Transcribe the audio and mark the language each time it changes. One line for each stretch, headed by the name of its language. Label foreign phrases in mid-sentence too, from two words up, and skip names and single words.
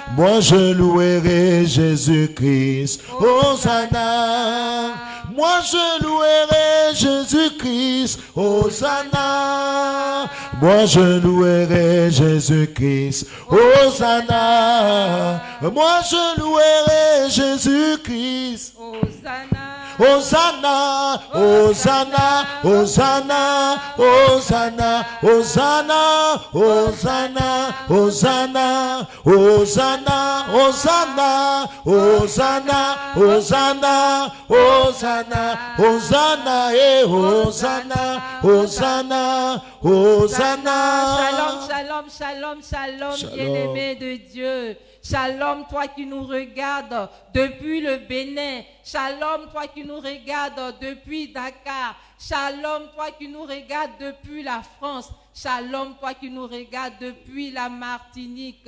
French: Moi je louerai Jésus-Christ, Hosanna. Moi je louerai Jésus-Christ, Hosanna. Moi je louerai Jésus-Christ, Hosanna. Moi je louerai Jésus-Christ, Hosanna. Hosanna, Hosanna, Hosanna, Hosanna, Hosanna, Hosanna, Hosanna, Hosanna, Hosanna, Hosanna, Hosanna, Hosanna, Hosanna, et Hosanna, Hosanna, Hosanna.
Hebrew: Shalom, shalom, shalom, shalom, bien-aimé de Dieu.
French: Shalom, toi qui nous regardes depuis le Bénin. Shalom, toi qui nous regardes depuis Dakar. Shalom, toi qui nous regardes depuis la France. Shalom, toi qui nous regardes depuis la Martinique.